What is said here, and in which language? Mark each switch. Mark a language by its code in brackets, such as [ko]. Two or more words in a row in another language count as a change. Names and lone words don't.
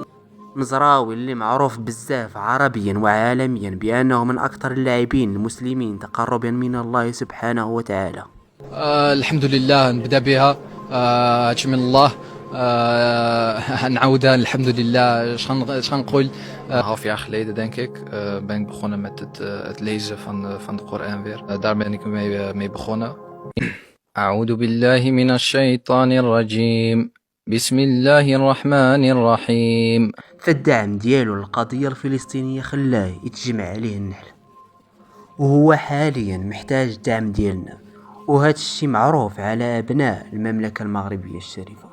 [ar] مزراوي اللي معروف بزاف عربيا وعالميا بانه من اكثر اللاعبين المسلمين تقربا من الله سبحانه وتعالى. الحمد لله نبدا بها. هادشي من الله. نعاودها الحمد لله. شغان نقول [nl] Half jaar geleden denk ik ben ik begonnen met het lezen van de Koran weer. Daar ben ik mee begonnen. [ar] أعوذ بالله من الشيطان الرجيم. بسم الله الرحمن الرحيم. فالدعم ديالو للقضية الفلسطينية خلاه يتجمع عليه النحل، وهو حاليا محتاج الدعم ديالنا، وهذا الشيء معروف على أبناء المملكة المغربية الشريفة.